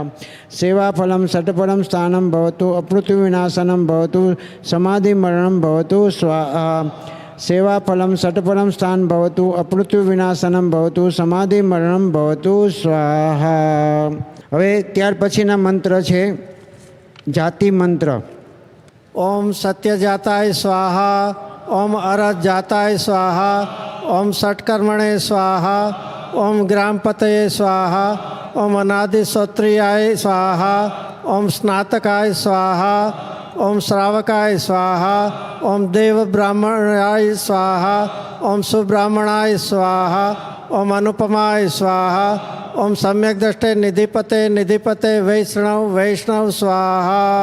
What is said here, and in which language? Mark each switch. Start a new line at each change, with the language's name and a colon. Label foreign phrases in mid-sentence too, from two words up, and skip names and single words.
Sanskrit: સેવાફલમ ષટ્પરમ સ્થાનમ ભવતુ અપમૃત્યુવિનાશનમ ભવતુ સમાધિમરણમ ભવતુ સ્વાહા. સેવાફલમ ષટ્પરમ સ્થાન ભવતુ અપમૃત્યુવિનાશનમ ભવતુ સમાધિમરણમ ભવતુ સ્વાહા.
Gujarati: હવે ત્યાર પછીના મંત્ર છે જાતિ મંત્ર.
Sanskrit: ओम सत्यजाताय स्वाहा ओम अरहत जाताय स्वाहा ओम षट्कर्मणे स्वाहा ओम ग्रामपतये स्वाहा ओम अनादिश्रोत्रियाय स्वाहा ओम स्नातकाय स्वाहा ओम श्रावकाय स्वाहा ओम देव ब्राह्मणाय स्वाहा ओम सुब्राह्मणाय स्वाहा ओम अनुपमाय स्वाहा ओम सम्यक दृष्टे निधिपते वैष्णव स्वाहा.